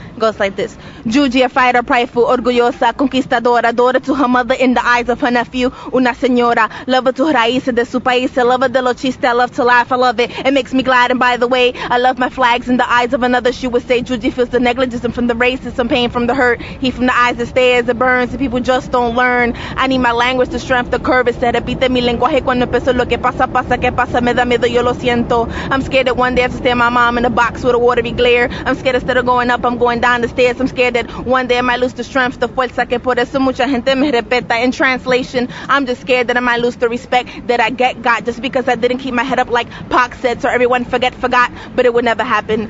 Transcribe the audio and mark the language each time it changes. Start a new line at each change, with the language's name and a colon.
English: It goes like this. Juji, a fighter, prideful, orgullosa, conquistadora, daughter to her mother in the eyes of her nephew, una señora, lover to her raíces de su país, lover de lo chiste, I love to laugh, I love it. It makes me glad, and by the way, I love my flags in the eyes of another. She would say Juji feels the negligence from the racism, pain from the hurt, he from the eyes that stares, it burns, the people people just don't learn. I need my language to strength the curve.
Spanish: Se repite mi lenguaje cuando empiezo lo que pasa, que pasa, me da miedo, yo lo siento.
English: I'm scared that one day I have to stare my mom in a box with a watery glare. I'm scared instead of going up, I'm going down the stairs. I'm scared that one day I might lose the strength, the fuerza, que por eso mucha gente me respeta. In translation, I'm just scared that I might lose the respect that I got just because I didn't keep my head up like Pac said, so everyone forgot, but it would never happen.